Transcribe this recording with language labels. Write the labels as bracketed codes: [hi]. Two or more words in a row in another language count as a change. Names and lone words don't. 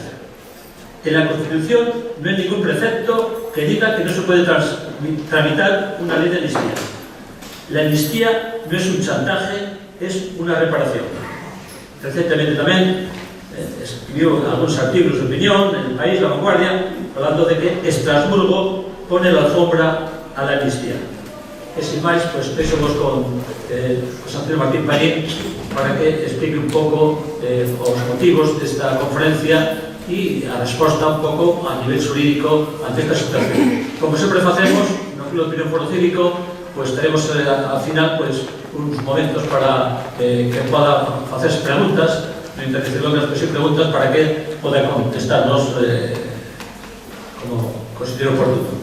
[es] En la Constitución no hay ningún precepto que diga que no se puede tramitar una ley de amnistía. La amnistía no es un chantaje, es una reparación. Recientemente tamén escribió algunos artículos de opinión en El País, La Vanguardia, hablando de que Estrasburgo pone la alfombra a la amnistía. [gl] E sin máis, pues, deixamos con José Antonio Martín Pallín para que explique un pouco os motivos desta conferencia y a resposta un pouco a nivel xurídico ante esta situación. Como sempre facemos, no Club de Opinión Foro Cívico, pues teremos al final pues, uns momentos para que poda facerse preguntas, no interrupción das preguntas para que poda contestarnos como considero oportuno.